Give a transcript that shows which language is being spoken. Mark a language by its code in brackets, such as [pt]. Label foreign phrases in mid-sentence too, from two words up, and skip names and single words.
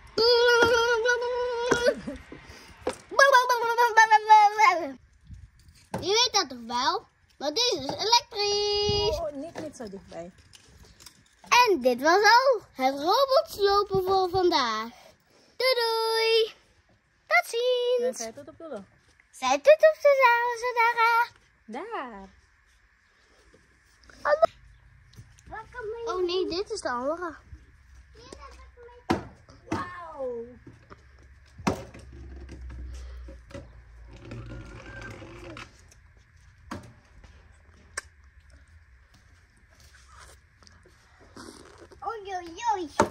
[nl] Je weet dat toch wel? Want deze is elektrisch. Oh, niet zo dichtbij. En dit was al het robotslopen voor vandaag. Doei doei. Tot ziens. [id] Saya tutup dulu. Zij tutup saudara. [nl] Daar. Oh nee, dit is de andere. Wow. Oei oei oei.